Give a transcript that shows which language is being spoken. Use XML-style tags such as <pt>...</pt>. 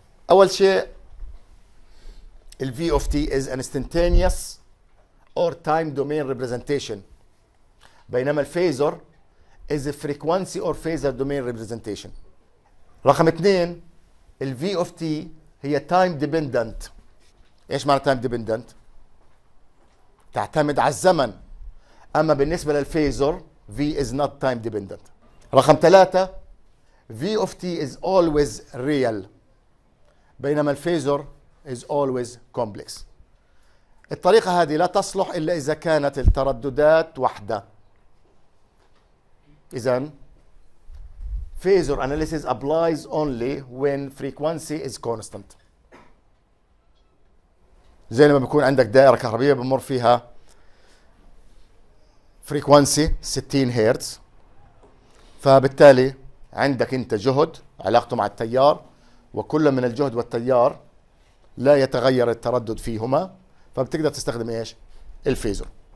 <ar>اول شيء ال</ar> <en>V of t is an instantaneous or time domain representation،</en> <ar>بينما الفيزور</ar> <en>is a frequency or phasor domain representation.</en> <ar>رقم 2 ال</ar> <en>V of t هي time dependent.</en> <ar>ايش معنى</ar> <en>time dependent؟</en> <ar>تعتمد على الزمن. اما بالنسبه للفيزور</ar> <en>V is not time dependent.</en> <ar>رقم 3</ar> <en>V of t is always real،</en> <ar>بينما الفيزور</ar> <en>is always complex.</en> <ar>الطريقة هذه لا تصلح إلا إذا كانت الترددات وحدة.</ar> <en>إذن phasor analysis applies only when frequency is constant.</en> <ar>زي لما بيكون عندك دائرة كهربية بمر فيها frequency 60 هرتز، فبالتالي عندك أنت جهد علاقته مع التيار، وكل من الجهد والتيار لا يتغير التردد فيهما، فبتقدر تستخدم ايش؟ الفيزور.</ar>